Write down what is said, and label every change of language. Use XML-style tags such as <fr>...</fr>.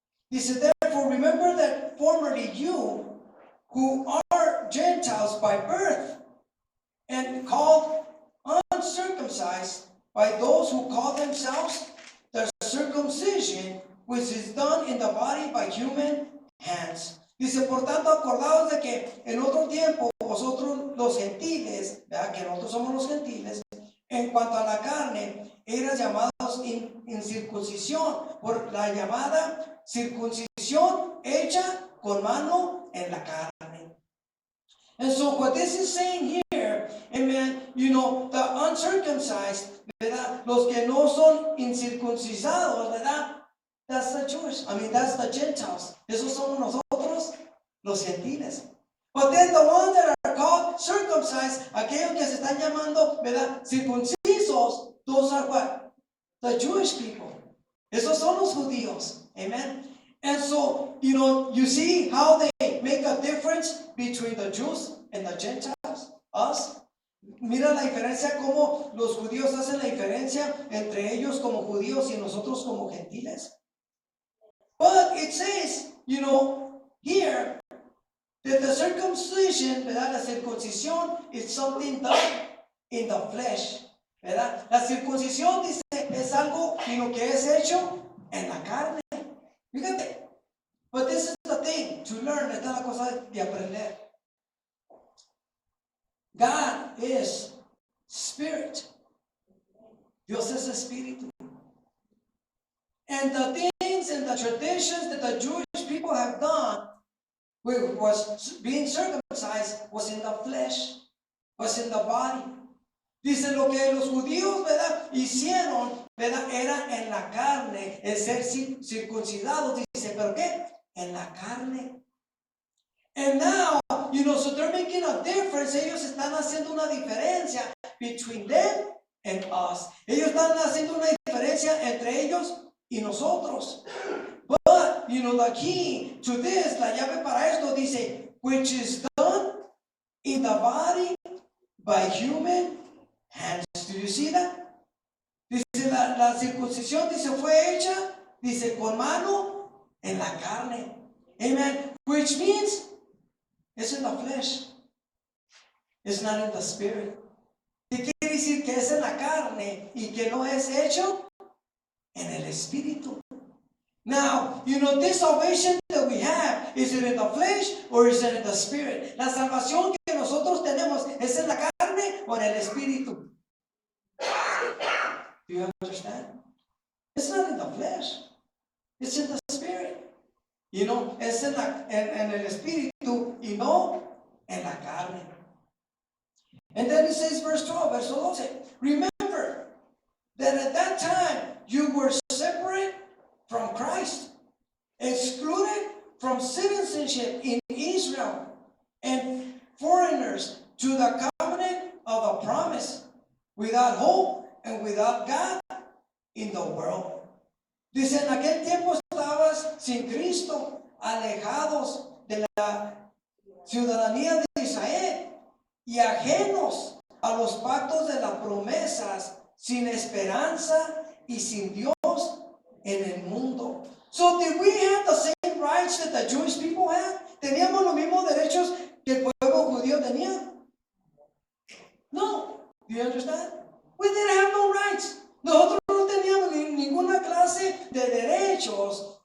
<en>He said, therefore remember that formerly you who are Gentiles by birth and called uncircumcised by those who call themselves the circumcision which is done in the body by human hands.</en> <es>Dice, por tanto, acordaos de que en otro tiempo vosotros los gentiles, ¿verdad?, que nosotros somos los gentiles, en cuanto a la carne, eran llamados incircuncisión por la llamada circuncisión hecha con mano en la carne.</es> <en>And so what this is saying here, amen, the uncircumcised, ¿verdad?,</en> <es>los que no son incircuncisados,</es> <en>¿verdad?, that's the Jewish, that's the Gentiles.</en> <es>Esos somos nosotros, los gentiles.</es> <en>But then the ones that are called circumcised,</en> <es>aquellos que se están llamando, ¿verdad?, circuncisos,</es> <en>those are what? The Jewish people.</en> <es>Esos son los judíos. Amen.</es> <en>And so, you see how they make a difference between the Jews and the Gentiles, us.</en> <es>Mira la diferencia, cómo los judíos hacen la diferencia entre ellos como judíos y nosotros como gentiles.</es> <en>But it says, here, that the circumcision, ¿verdad?,</en> <es>la circuncisión</es> <en>is something done in the flesh, ¿verdad?</en> <es>La circuncisión, dice, es algo que es hecho en la carne. Fíjate.</es> <en>But this is the thing to learn.</en> <es>Esta es la cosa de aprender.</es> <en>God is spirit.</en> <es>Dios es espíritu.</es> <en>And the things and the traditions that the Jewish people have done, was being circumcised, was in the flesh, was in the body.</en> <es>Dice, lo que los judíos, ¿verdad?, hicieron, ¿verdad?, era en la carne, el ser circuncidados. Dice, ¿pero qué? En la carne.</es> <en>And now, so they're making a difference.</en> <es>Ellos están haciendo una diferencia</es> <en>between them and us.</en> <es>Ellos están haciendo una diferencia entre ellos y nosotros.</es> <en>But, the key to this,</en> <es>la llave para esto,</es> <en>dice, which is done in the body by human hands. Do you see that?</en> <es>Dice, la circuncisión, dice, fue hecha, dice, con mano en la carne.</es> <en>Amen. Which means it's in the flesh. It's not in the spirit.</en> <es>¿Qué quiere decir? Que es en la carne y que no es hecho en el espíritu.</es> <en>Now, this salvation that we have, is it in the flesh or is it in the spirit?</en> <es>La salvación que nosotros tenemos, ¿es en la carne o en el espíritu?</es> <en>Do you understand? It's not in the flesh. It's in the spirit.</en> <es>Es en el espíritu y no en la carne.</es> <en>And then it says, verse 12, verse 12, remember that at that time you were separate from Christ, excluded from citizenship in Israel, and foreigners to the covenant of the promise, without hope and without God in the world.</en> <es>Dice, en aquel tiempo estabas sin Cristo, alejados de la ciudadanía de Israel y ajenos a los pactos de las promesas, sin esperanza y sin Dios en el mundo.</es> <en>So did we have the same rights that the Jewish people had?</en> <es>¿Teníamos los mismos derechos que el pueblo judío tenía? No.</es> <en>Do you understand? We didn't have no rights.</en> <es>Nosotros no teníamos ninguna clase de derechos.</es>